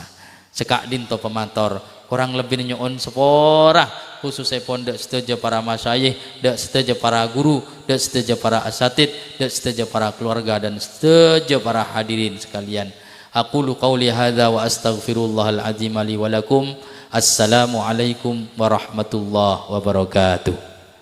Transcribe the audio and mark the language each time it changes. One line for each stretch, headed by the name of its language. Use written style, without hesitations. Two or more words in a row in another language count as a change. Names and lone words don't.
Madurese: Sekak dinto pemator kurang lebih nyoon sepora khususnya pondok setuju para masyayikh, dak setuju para guru, dak setuju para asatid, dak setuju para keluarga, dan setuju para hadirin sekalian.
Arabic: أقول قولي هذا وأستغفر الله العظيم لي ولكم. السلام عليكم ورحمة الله وبركاته.